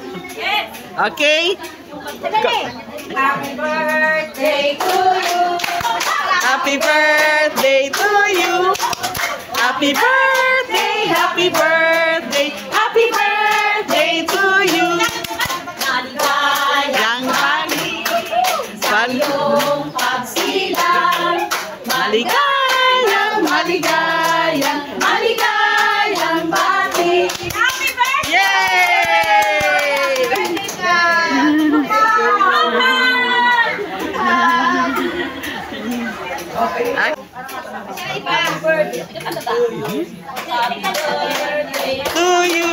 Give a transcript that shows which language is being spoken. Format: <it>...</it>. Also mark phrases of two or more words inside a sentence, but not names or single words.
<en>Okay? Happy birthday to you. Happy birthday to you. Happy birthday, happy birthday, happy birthday to you.</en> <tl>Yang Yung pagsilang, maligayang, maligayang, maligayang bati.</tl> <en>Happy birthday! Yay! To you.</en>